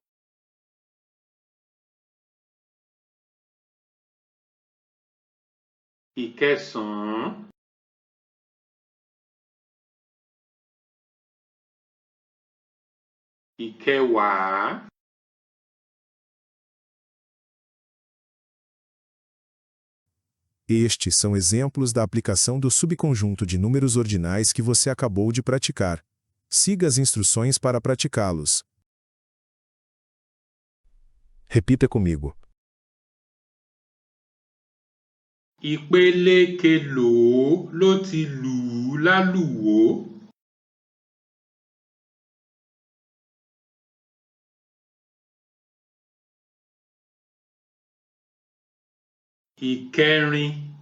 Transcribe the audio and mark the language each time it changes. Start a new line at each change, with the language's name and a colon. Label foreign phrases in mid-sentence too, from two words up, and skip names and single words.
Yoruba: Ìkẹsàn-án. Ìkẹwàá.
Portuguese: Estes são exemplos da aplicação do subconjunto de números ordinais que você acabou de praticar. Siga as instruções para praticá-los. Repita comigo.
Yoruba: Ìpele kelòó ló ti lù ú lálùwò? Ìkẹrin.